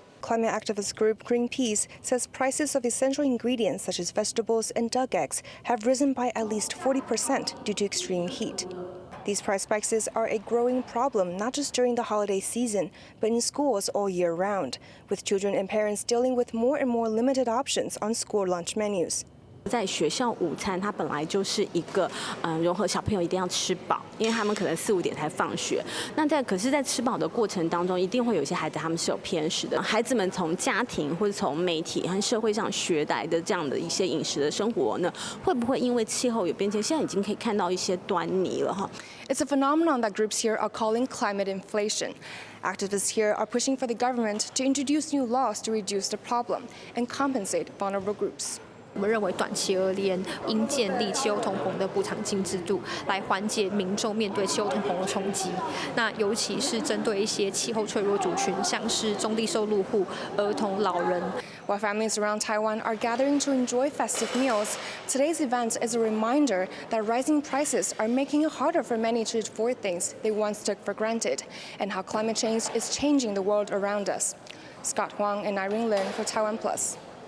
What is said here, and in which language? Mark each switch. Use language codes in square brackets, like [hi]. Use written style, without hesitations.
[en] Climate activist group Greenpeace says prices of essential ingredients such as vegetables and duck eggs have risen by at least 40% due to extreme heat. These price spikes are a growing problem not just during the holiday season, but in schools all year round, with children and parents dealing with more and more limited options on school lunch menus. [zh] 在学校午餐，它本来就是一个融合小朋友一定要吃饱，因为他们可能4、5点才放学。可是，在吃饱的过程当中，一定会有一些孩子他们是有偏食的。孩子们从家庭或者从媒体和社会上学来的这样的一些饮食的生活呢，会不会因为气候有变迁，现在已经可以看到一些端倪了哈。 [en] It's a phenomenon that groups here are calling climate inflation. Activists here are pushing for the government to introduce new laws to reduce the problem and compensate vulnerable groups. [zh] 我们认为短期而言，应建立气候通膨的补偿金制度，来缓解民众面对气候通膨的冲击。那尤其是针对一些气候脆弱族群，像是中低收入户、儿童、老人。 [en] While families around Taiwan are gathering to enjoy festive meals, today's event is a reminder that rising prices are making it harder for many to afford things they once took for granted, and how climate change is changing the world around us. Scott Huang and Irene Lin for TaiwanPlus.